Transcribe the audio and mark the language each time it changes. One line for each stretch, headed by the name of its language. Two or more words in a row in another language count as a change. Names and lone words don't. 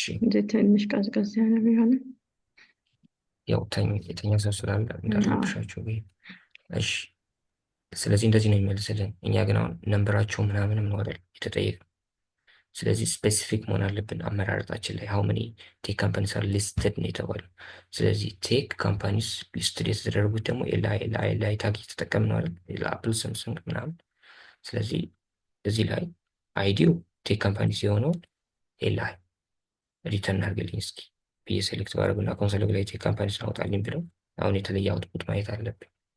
Amharic: ትንሽ ቀዝቀዝ ያለ ቢሆንም ያው የተኛ ሰው ስላለ እንዳረብሻቸው ብዬ። እሺ ስለዚህ እንደዚህ ነው የሚመልስልን። እኛ ግን አሁን ነንበራቸው ምናምንም ነው አይደል የተጠየቀው። ስለዚህ ስፔሲፊክ መሆን አለብን አመራረጣችን ላይ
English: how many tech companies are listed
Amharic: ነው የተባለው። ስለዚህ
English: tech companies listed
Amharic: የተደረጉት ደግሞ
English: LI tag
Amharic: እየተጠቀምን ነው አይደል አፕል፣ ሳምሰንግ ምናምን። ስለዚህ እዚህ ላይ አይዲው
English: tech companies
Amharic: የሆነውን
English: LI return
Amharic: አድርግልኝ እስኪ ብዬ ሴሌክት ባደረግና ኮንሶል ላይ
English: tech companies
Amharic: አውጣልኝ ብለው አሁን የተለየ አውትፑት ማየት አለብን።